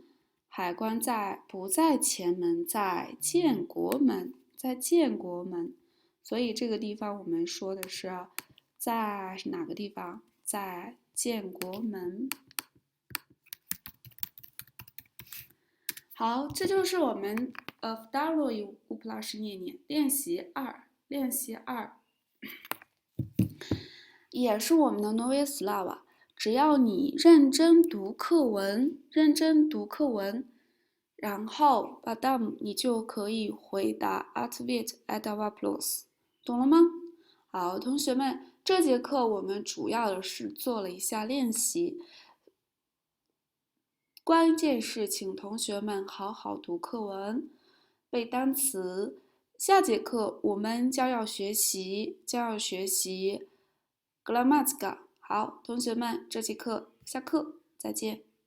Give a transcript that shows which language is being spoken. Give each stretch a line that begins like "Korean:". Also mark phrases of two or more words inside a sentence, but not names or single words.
Chinese: 海关不在前门，在建国门。所以这个地方我们说的是在哪个地方？在建国门。好，这就是我们
Russian: второе упражнение
Chinese: 练习2。也是我们的
Russian: новая слова。
Chinese: 只要你认真读课文，然后потом你就可以回答
Russian: ответ это вопрос，
Chinese: 懂了吗？好，同学们，这节课我们主要的是做了一下练习。关键是请同学们好好读课文，背单词。下节课我们将要学习 grammatica。好，同学们，这节课下课，再见。